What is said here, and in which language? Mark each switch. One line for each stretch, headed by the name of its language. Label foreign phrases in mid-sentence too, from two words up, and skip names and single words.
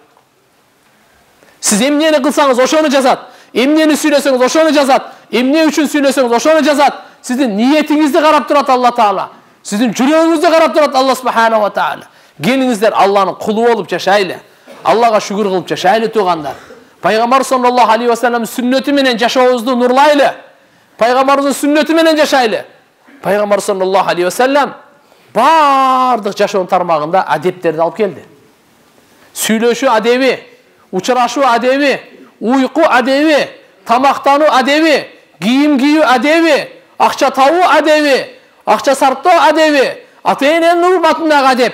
Kyrgyz: Сиз эмнени кылсаңыз ошону жазат. Эмнени сүйлөсөңүз ошону жазат. Эмне үчүн сүйлөсөңүз ошону жазат. Сиздин ниетиңизди карап турат Алла Таала. Сиздин жүрөгүңүздү карап турат Алла
Arabic: سبحانه وتعالى.
Kyrgyz: Келиңиздер Алланын кулу болуп жашайлы. Аллага шүгүр кылып жашайлы туугандар. Пайгамбар
Arabic: صلى الله عليه وسلم
Kyrgyz: сүннөтү менен жашообузду нурлайлы. Пайгамбарыбыздын сүннөтү менен жашайлы. Пайгамбар
Arabic: صلى الله عليه وسلم
Kyrgyz: бардык жашоонун тармагында адептерди алып келди. Сүйлөшүү адеби, учурашуу адеби, уйку адеби, тамактануу адеби, кийим кийүү адеби, акча табуу адеби, акча сарптоо адеби, ата-эненин урматындагы адеп.